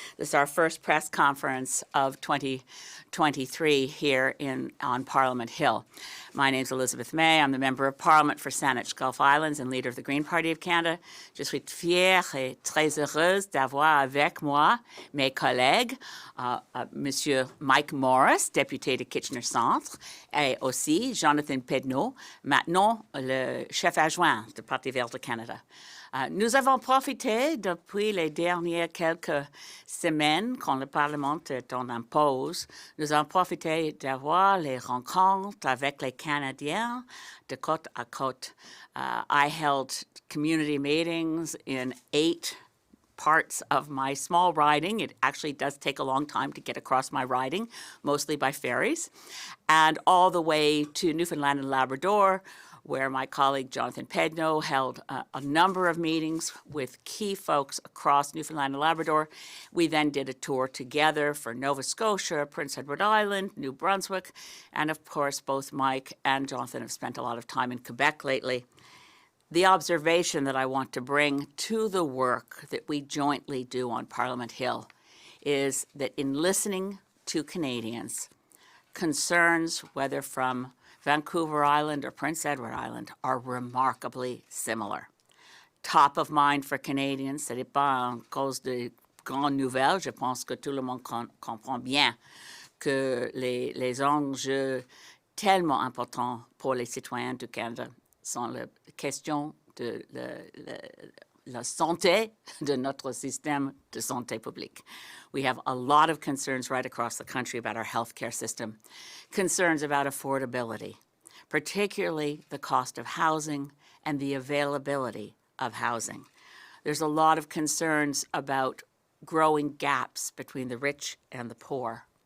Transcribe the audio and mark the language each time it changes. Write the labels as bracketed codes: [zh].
[en] This is our first press conference of 2023 here on Parliament Hill. My name is Elizabeth May. I'm the Member of Parliament for Saanich Gulf Islands and leader of the Green Party of Canada. [fr] Je suis fière et très heureuse d'avoir avec moi mes collègues, Monsieur Mike Morrice, député de Kitchener Centre, et aussi Jonathan Pedneault, maintenant le chef adjoint du Parti vert du Canada. Nous avons profité depuis les dernières quelques semaines, quand le Parlement est en pause, nous avons profité d'avoir les rencontres avec les Canadiens de côte à côte. [en] I held community meetings in 8 parts of my small riding. It actually does take a long time to get across my riding, mostly by ferries, and all the way to Newfoundland and Labrador, where my colleague Jonathan Pedneault held a number of meetings with key folks across Newfoundland and Labrador. We then did a tour together for Nova Scotia, Prince Edward Island, New Brunswick, and of course both Mike and Jonathan have spent a lot of time in Quebec lately. The observation that I want to bring to the work that we jointly do on Parliament Hill is that in listening to Canadians, concerns, whether from Vancouver Island or Prince Edward Island, are remarkably similar. Top of mind for Canadians, [fr] ce n'est pas en cause de grandes nouvelles. Je pense que tout le monde comprend bien que les enjeux tellement importants pour les citoyens du Canada sont la question de la santé de notre système de santé publique. [en] We have a lot of concerns right across the country about our healthcare system, concerns about affordability, particularly the cost of housing and the availability of housing. There's a lot of concerns about growing gaps between the rich and the poor.